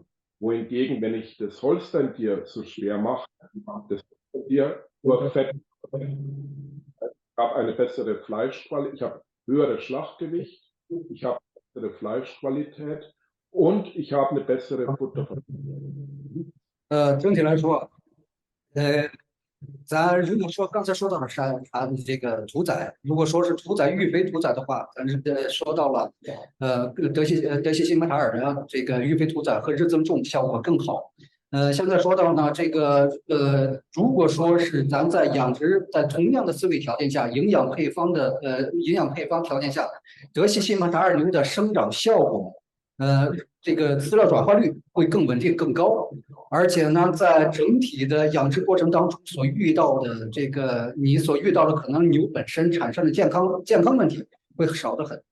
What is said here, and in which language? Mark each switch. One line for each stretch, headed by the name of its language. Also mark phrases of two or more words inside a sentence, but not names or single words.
German: Wohingegen, wenn ich das Holstein-Tier zu schwer mache, das Tier nur Fett, habe eine bessere Fleischqualität, ich habe höheres Schlachtgewicht, ich habe bessere Fleischqualität und ich habe eine bessere Futterversorgung.
Chinese: 整体来说，咱如果说刚才说到了它的这个屠宰，如果说是屠宰育肥屠宰的话，咱是说到了德西辛梅塔尔的这个育肥屠宰和日增重效果更好。现在说到呢，这个如果说是咱在养殖在同样的饲喂条件下，营养配方条件下，德西辛梅塔尔牛的生长效果，这个饲料转化率会更稳定更高，而且呢，在整体的养殖过程当中所遇到的你所遇到的可能牛本身产生的健康问题会少得很。